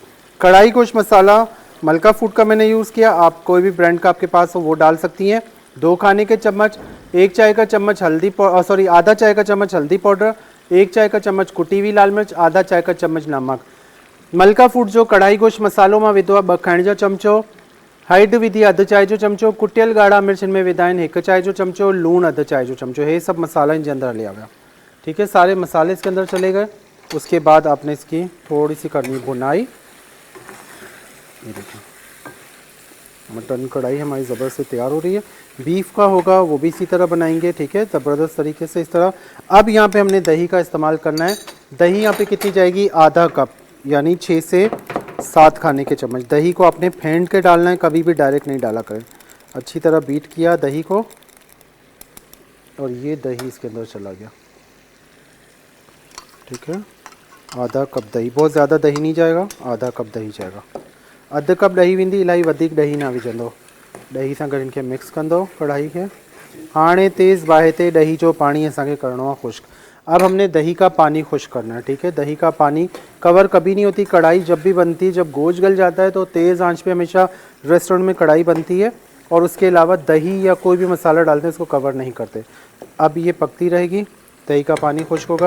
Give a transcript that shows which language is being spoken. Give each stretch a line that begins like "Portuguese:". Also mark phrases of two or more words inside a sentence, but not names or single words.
Urdu: کڑاہی گوشت مسالہ ملکہ فوڈ کا میں نے یوز کیا، آپ کوئی بھی برانڈ کا آپ کے پاس ہو وہ ڈال سکتی ہیں. 2 کھانے کے چمچ، 1 چائے کا چمچ آدھا چائے کا چمچ ہلدی پاؤڈر، 1 چائے کا چمچ کٹی ہوئی لال مرچ، آدھا چائے کا چمچ نمک.
Sindhi: मलका फूड जो कढ़ाई गोश्त मसालो में विधो आहे 2 खाइण जा चमचो, हैड विधि अधु चाय जो चमचो, कुटियल ॻाढ़ा मिर्च इनमें विधा आहिनि 1 चाय जो चमचो, लूण अधु चाय जो चमचो।
Urdu: یہ سب مسالہ ان کے اندر لیا ہوا۔ ٹھیک ہے، سارے مسالے اس کے اندر چلے گئے. اس کے بعد آپ نے اس کی تھوڑی سی کرنی بھنائی۔ یہ دیکھیے مٹن کڑاہی ہماری زبردست سے تیار ہو رہی ہے. بیف کا ہوگا وہ بھی اسی طرح بنائیں گے۔ ٹھیک ہے، زبردست طریقے سے اس طرح. اب یہاں پہ ہم نے دہی کا استعمال کرنا ہے۔ دہی یہاں پہ کتنی جائے گی، آدھا کپ، یعنی 6 سے 7 کھانے کے چمچ. دہی کو آپ نے پھینٹ کے ڈالنا ہے، کبھی بھی ڈائریکٹ نہیں ڈالا کریں۔ اچھی طرح بیٹ کیا دہی کو، اور یہ دہی اس کے اندر چلا گیا. ٹھیک ہے، آدھا کپ دہی، بہت زیادہ دہی نہیں جائے گا، آدھا کپ دہی جائے گا.
Sindhi: अधु कप ॾही वेंदी, इलाही वधीक ॾही न विझंदो। ॾही सां गॾु इनखे मिक्स कंदो कढ़ाई खे। हाणे तेज़ बाहि ते ॾही जो पानी असांखे करणो आहे खुश्क।
Urdu: اب ہم نے دہی کا پانی خشک کرنا ہے۔ ٹھیک ہے، دہی کا پانی کور کبھی نہیں ہوتی کڑاہی جب بھی بنتی ہے. جب گوشت گل جاتا ہے تو تیز آنچ پہ ہمیشہ ریسٹورنٹ میں کڑاہی بنتی ہے، اور اس کے علاوہ دہی یا کوئی بھی مسالہ ڈالتے ہیں اس کو کور نہیں کرتے. اب یہ پکتی رہے گی، دہی کا پانی خشک ہوگا.